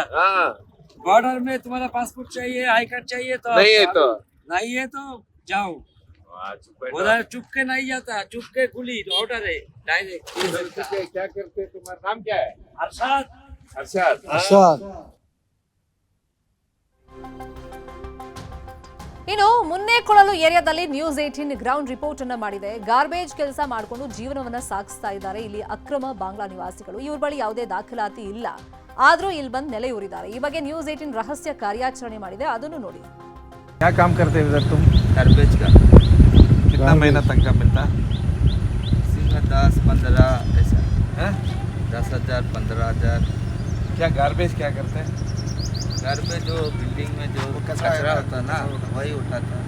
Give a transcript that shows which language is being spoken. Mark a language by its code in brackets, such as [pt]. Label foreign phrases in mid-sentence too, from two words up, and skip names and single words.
[hi] हाँ, बॉर्डर में तुम्हारा पासपोर्ट चाहिए, आई कार्ड चाहिए तो नहीं है तो नहीं है तो जाओ। आज बैठो। उधर चुपके नहीं जाता, चुपके खुली ऑर्डर है डायरेक्ट। क्या करते? तुम्हारा नाम क्या है? अरशद। अरशद। अरशद। [kn] ಇನ್ನು ಮುನ್ನೇಕೊಳಲು ಏರಿಯಾದಲ್ಲಿ ನ್ಯೂಸ್ 18 [en] ground report [kn] ಅನ್ನ ಮಾಡಿದೆ. ಗಾರ್ಬೇಜ್ ಕೆಲಸ ಮಾಡಿಕೊಂಡು ಜೀವನವನ್ನ ಸಾಗಿಸ್ತಾ ಇದ್ದಾರೆ ಇಲ್ಲಿ ಅಕ್ರಮ ಬಾಂಗ್ಲಾ ನಿವಾಸಿಗಳು. ಇವ್ರ ಬಳಿ ಯಾವುದೇ ದಾಖಲಾತಿ ಇಲ್ಲ, ಆದ್ರೂ ಇಲ್ಲಿ ಬಂದು ನೆಲೆಯೂರಿದ್ದಾರೆ. ಈ ಬಗ್ಗೆ ನ್ಯೂಸ್ 18 ರಹಸ್ಯ ಕಾರ್ಯಾಚರಣೆ ಮಾಡಿದೆ, ಅದನ್ನು ನೋಡಿ. [hi] क्या काम करते हो इधर तुम? गार्बेज का। कितना महीना तक का मिलता? 10-15 ऐसा। 10,000 15,000। क्या गार्बेज क्या करते हैं? घर पे जो बिल्डिंग में जो कचरा होता है ना वही उठाता है।